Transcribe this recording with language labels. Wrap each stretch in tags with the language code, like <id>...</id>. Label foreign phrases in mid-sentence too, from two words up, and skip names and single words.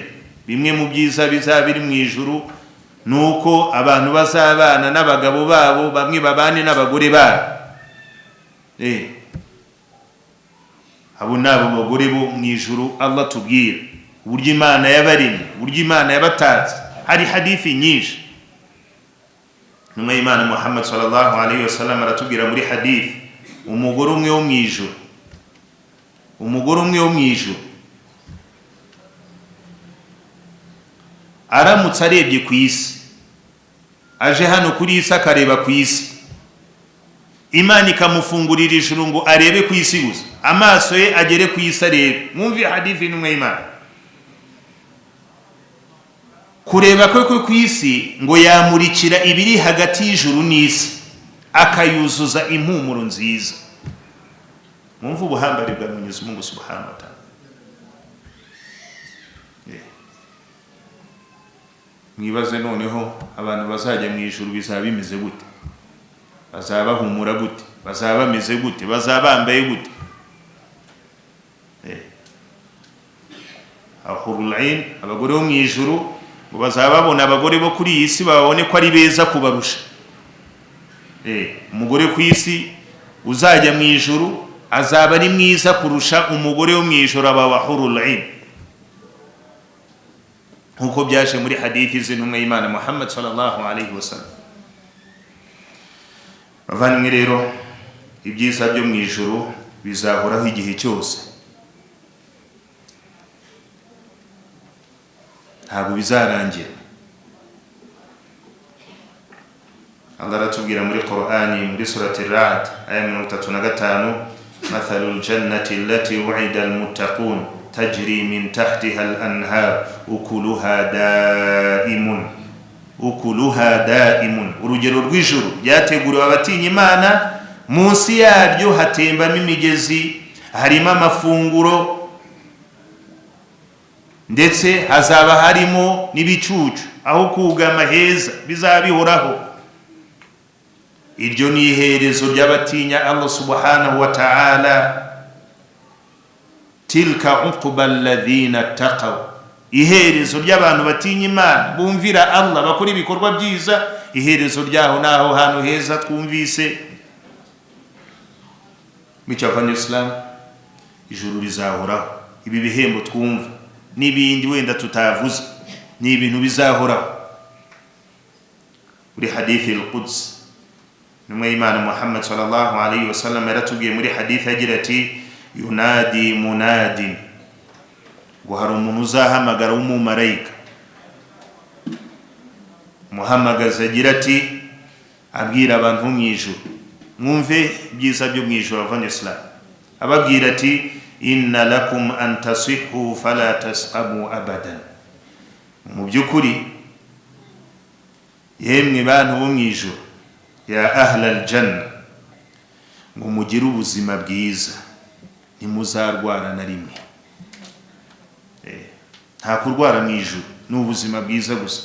<rw>Bimwe mu byiza bizaba biri mu ijuru nuko abantu bazabana n'abagabo babo, bamwe babane n'abagore babo. Abo nabo bagore bo mu ijuru Allah tubwira uburyo Imana yabaremye, uburyo Imana yabatatse. Hari hadithi nyinshi. Numa Imana Muhammad</rw> <ar>صلى الله عليه وسلم</ar> <rw>aratubwira muri hadithi, umugore umwe wo mu ijuru, umugore umwe wo mu ijuru aramutse arebye ku isi, aje hano kuri isi akareba ku isi, Imana ikamufungurira ijuru ngo arebe ku isi gusa, amaso ye agere ku isi arebe. Mwumve hadithi n'umwe Imana. Kureba kwe ku isi ngo yamurikira ibiri hagati y'ijuru n'isi, akayuzuza impumuro nziza. Mwumve ubuhambare bwa Mwenyezi Mungu</rw> <ar>سبحانه وتعالى.</ar> <rw>Mwibaze noneho abantu bazajya mu ijuru bizaba bimeze gute? Bazaba bahumura gute? Bazaba bameze gute? Bazaba bambaye gute?</rw> <ar>الحور العين,</ar> <rw>abagore bo mu ijuru bazaba babona abagore bo kuri iyi si babone ko ari beza kubarusha. Umugore ku isi uzajya mu ijuru azaba ari mwiza kurusha umugore wo mu ijuru abawahurul ain, nkuko byaje muri hadithi z'intumwa y'Imana Muhammad</rw> <ar>صلى الله عليه وسلم.</ar> <rw>Bavandimwe rero, ibyiza byo mu ijuru bizahoraho igihe cyose, ntabwo bizarangira. Allah aratubwira muri Qur'ani muri surati Ra'd aya 35,</rw> <ar>مثل الجنة التي وعد المتقون تجري من تحتها الأنهار أكلها دائم.</ar> <rw>Urugero rw'ijuru ryateguriwe abatinya Imana, munsi yaryo hatembamo imigezi, harimo amafunguro, ndetse hazaba harimo n'ibicucu aho kugama heza, bizaba bihoraho. Iryo ni iherezo ry'abatinya Allah</rw> <ar>سبحانه وتعالى. تلك عقبى الذين اتقوا,</ar> <rw>iherezo ry'abantu batinya Imana bumvira Allah, bakora ibikorwa byiza, iherezo ryaho naho hantu heza twumvise. Micyavanye Islam, ijuru rizahoraho. Ibi bihembo twumva n'ibindi wenda tutavuze ni ibintu bizahoraho. Muri hadithi al-Quds, numwe Imana Muhammad</rw> <ar>صلى الله عليه وسلم</ar> <rw>yaratubwiye muri hadithi agira ati,</rw> <ar>ينادي منادٍ,</ar> <rw>ngo hari umuntu uzahamagara w'umumarayika. Muhamagaza agira ati, abwira abantu mu ijuru, mwumve byiza byo mu ijuru avanye Islam, ababwira ati,</rw> <ar>إن لكم أن تصحوا فلا تسقموا أبدا.</ar> <rw>Mu byukuri yemwe bantu bo mu ijuru,</rw> <ar>يا أهل الجنة,</ar> <rw>ngo mugire ubuzima bwiza, ntimuzarwara na rimwe. Nta kurwara mu ijuru, ni ubuzima bwiza gusa.</rw>